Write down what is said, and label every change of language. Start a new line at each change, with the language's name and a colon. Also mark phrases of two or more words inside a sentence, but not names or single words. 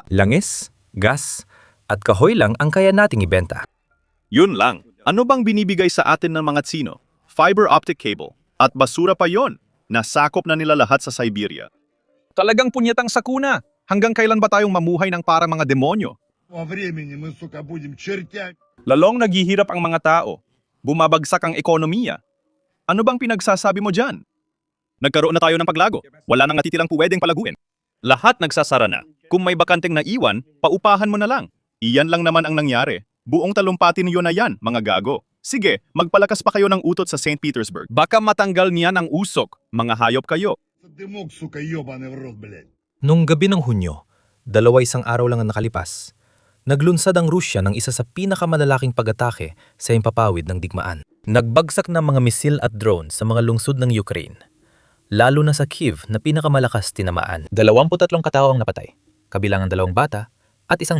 Filipino: Langis, gas, at kahoy lang ang kaya nating ibenta. Yun lang. Ano bang binibigay sa atin ng mga Tsino? Fiber optic cable. At basura pa yon. Nasakop na nila lahat sa Siberia. Talagang punyetang sakuna. Hanggang kailan ba tayong mamuhay ng para mga demonyo?
Russian: Во времени мы, сука, будем чертять.
Filipino: Lalong naghihirap ang mga tao. Bumabagsak ang ekonomiya. Ano bang pinagsasabi mo dyan? Nagkaroon na tayo ng paglago. Wala nang natitirang pwedeng palaguin. Lahat nagsasara na. Kung may bakanteng naiwan, paupahan mo na lang. Iyan lang naman ang nangyari. Buong talumpati niyo na yan, mga gago. Sige, magpalakas pa kayo ng utot sa St. Petersburg. Baka matanggal niyan ang usok. Mga hayop kayo.
Russian: Дымок, сука, ебаный в рот, блядь.
Filipino: Nung gabi ng Hunyo, 2 araw lang ang nakalipas, naglunsad ang Rusya ng isa sa pinakamalalaking pag-atake sa himpapawid ng digmaan. Nagbagsak ng mga misil at drone sa mga lungsod ng Ukraine, lalo na sa Kyiv na pinakamalakas tinamaan. 23 katao ang napatay, kabilang ang 2 bata at 100.